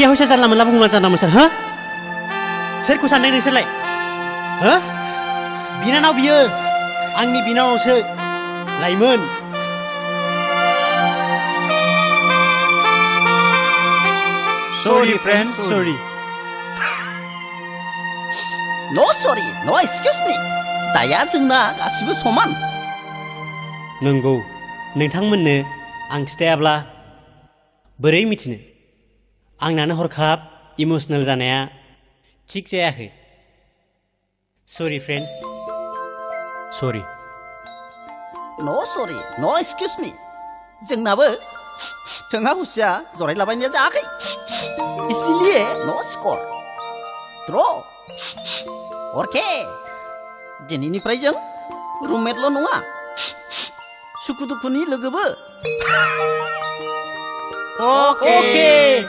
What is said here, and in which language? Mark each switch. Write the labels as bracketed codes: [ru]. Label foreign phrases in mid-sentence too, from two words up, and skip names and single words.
[brx] हसिया जानला मोनला बुंना जानला मोनसार हो सोरखौ सानदों नोंसोरलाय हो बिनानाव बियो आंनि बिनानावसो लाइमोन [en] Sorry friend, sorry. no sorry no excuse me [brx] दाया जोंना गासिबो समान नंगौ नोंथांमोननो आं खिथायाब्ला बोरै मिथिनो आंनानो हरखाब इमोशनेल जानाया थिग जायाखै [en] sorry friends sorry no sorry no excuse me [brx] जोंनाबो जोंहा हुसिया जरायलाबायनाया जायाखै इसिलिए [en] no score draw okay [brx] दिनैनिफ्राय जों रुममेटल' नङा सुखु दुखुनि लोगोबो [en] Okay.